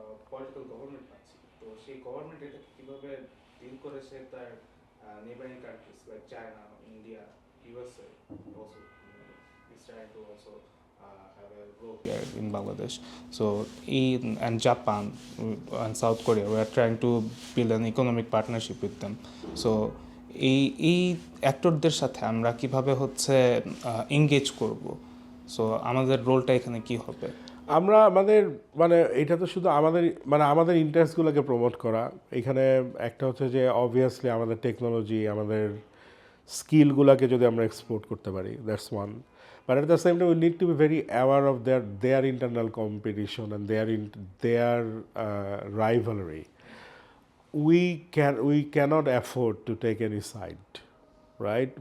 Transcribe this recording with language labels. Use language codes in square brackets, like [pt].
[en] political government [bn] পাচ্ছি, তো সেই গভর্নমেন্ট এটাকে কীভাবে ডিল করেছে তার [en] Neighbouring countries like China, India, USA, also is trying to also have a role here in Bangladesh. So and Japan and South Korea, we are trying to build an economic partnership with them. [bn] So এই অ্যাক্টরদের সাথে আমরা কিভাবে হচ্ছে engage করব, so আমাদের রোলটা এখানে কি হবে? আমরা মানে এটা তো শুধু আমাদের ইন্টারেস্টগুলোকে প্রমোট করা। এখানে একটা হচ্ছে যে অবভিয়াসলি আমাদের টেকনোলজি, আমাদের স্কিলগুলোকে যদি আমরা এক্সপোর্ট করতে পারি, [en] That's one. But at the same time we need to be very aware of their internal competition and their rivalry. we cannot afford to take any side, right?